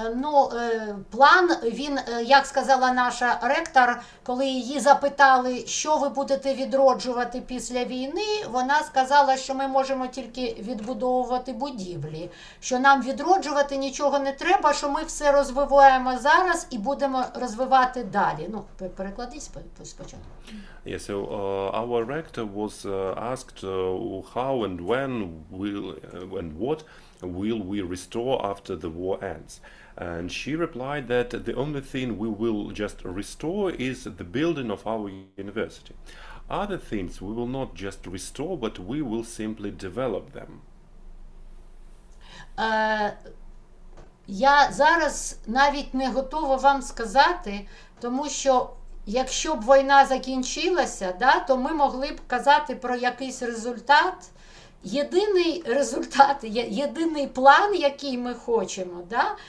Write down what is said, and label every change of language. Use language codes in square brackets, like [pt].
[uk] Ну, план, він, як сказала наша ректор, коли її запитали, що ви будете відроджувати після війни, вона сказала, що ми можемо тільки відбудовувати будівлі, що нам відроджувати нічого не треба, що ми все розвиваємо зараз і будемо розвивати далі. Ну, перекладіть спочатку. [en] Yeah, so our rector was asked how and when will and what will we restore after the war ends? And she replied that the only thing we will just restore is the building of our university. Other things we will not just restore, but we will simply develop them. [uk] Я зараз навіть не готова вам сказати, тому що якщо б війна закінчилася, да, то ми могли б казати про якийсь результат. Єдиний результат, єдиний план, який ми хочемо, да?